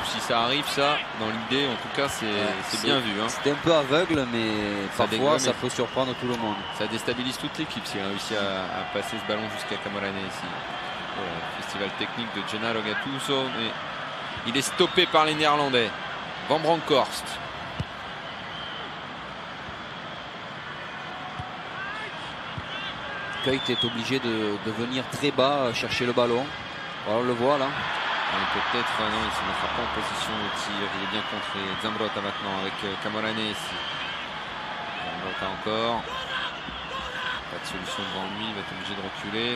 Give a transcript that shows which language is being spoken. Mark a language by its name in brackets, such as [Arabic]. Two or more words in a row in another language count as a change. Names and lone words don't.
[French] si ça arrive, ça, dans l'idée, en tout cas, c'est bien vu. Hein. C'était un peu aveugle, mais parfois ça mais peut surprendre tout le monde. Ça déstabilise toute l'équipe s'il a réussi à passer ce ballon jusqu'à Camoranesi ici. Voilà, festival technique de Gennaro Gattuso. Mais il est stoppé par les Néerlandais. Van Bronckhorst. Kuyt est obligé de venir très bas chercher le ballon. Voilà, on le voit là. Peut-être, non, il ne se mettra pas en position de tir. Il est bien contré. Zambrotta maintenant avec Camoranesi. Zambrotta encore. Pas de solution devant lui. Il va être obligé de reculer.